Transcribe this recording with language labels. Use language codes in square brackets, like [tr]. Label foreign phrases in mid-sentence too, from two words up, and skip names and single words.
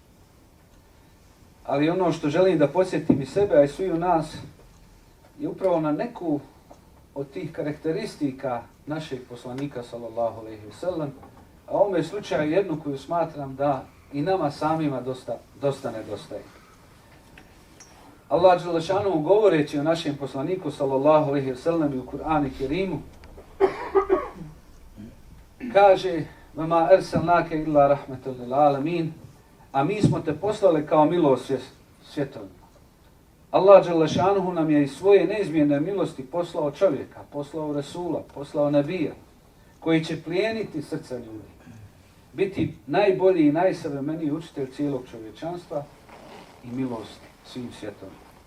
[bs] Ali ono što želim da podsjetim i sebe, a i svi u nas, je upravo na neku od tih karakteristika našeg poslanika [ar] صلى الله عليه وسلم, [bs] a u ovome slučaju jednu koju smatram da i nama samima dosta nedostaje. [ar] الله جل شأنه [bs] govoreći o našem poslaniku [ar] صلى الله عليه وسلم [bs] u Kur'anu Kerimu kaže: [ar] "وما أرسلناك إلا رحمة للعالمين", [bs] a mi smo te poslali kao milost svjetovima. [ar] الله جل شأنه [bs] nam je iz svoje neizmjerne milosti poslao čovjeka, poslao Rasula, poslao Nabija, koji će plijeniti srca ljudi, biti najbolji i najsavremeniji učitelj cijelog čovječanstva i milost svim svjetovima.